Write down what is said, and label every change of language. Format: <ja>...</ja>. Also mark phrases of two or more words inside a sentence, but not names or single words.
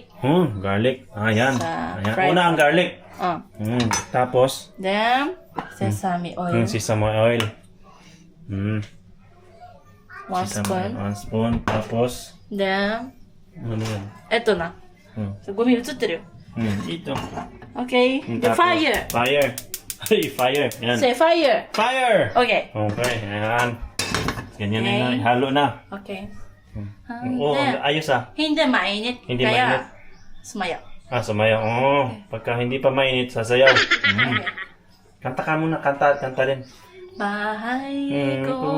<tl>Garlic. Yan. Sa Ayan. fried. Una ang garlic. Uh. Tapos,</tl> <en>Then, sesame oil. sesame oil. 1 spoon. 1 spoon. Tapos, Then,</en> <tl>ano yan? eto na. So,</tl> <ja>gumi 映ってるよ.</ja> <tl>Ito.</tl> <en>Okay. The</en> <tl>Tapos,</tl> <en>fire. Fire. Ay, fire. Yan. Say fire. Fire! Okay.</en> <tl>Okay, ayan. Ganyan Okay. na. Halo na. Okay. Oo, ayos Hindi mainit. Hindi Kaya, mainit. sumaya. Sumayaw. Pagka hindi pa mainit, sasayaw. Okay. Kanta ka muna. Kanta rin. Bahay ko</tl>